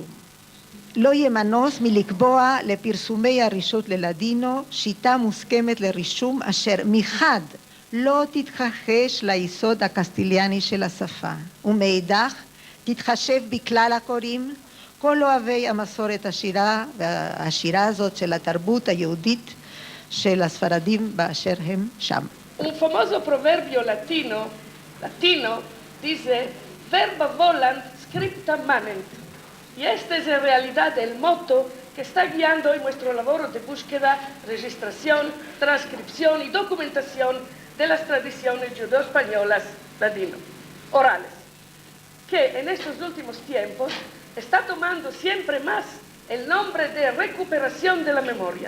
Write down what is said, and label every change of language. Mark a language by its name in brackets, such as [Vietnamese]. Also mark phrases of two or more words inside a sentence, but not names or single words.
[Hebrew] לא יהיה מנוס מלקבוע לפרסומי הרשות ללדינו שיטה מוסכמת לרישום אשר מחד לא תתכחש ליסוד הקסטיליאני של השפה, ומאידך תתחשב בכלל הקוראים, כל אוהבי המסורת השירה הזאת של התרבות היהודית של הספרדים באשר הם שם. [Spanish] Un famoso proverbio latino dice [Latin] verba volant scripta manent. [Spanish] Y esta es en realidad el moto que está guiando en nuestro labor de búsqueda, registración, transcripción y documentación de las tradiciones judeo-españolas ladino, orales, que en estos últimos tiempos está tomando siempre más el nombre de recuperación de la memoria.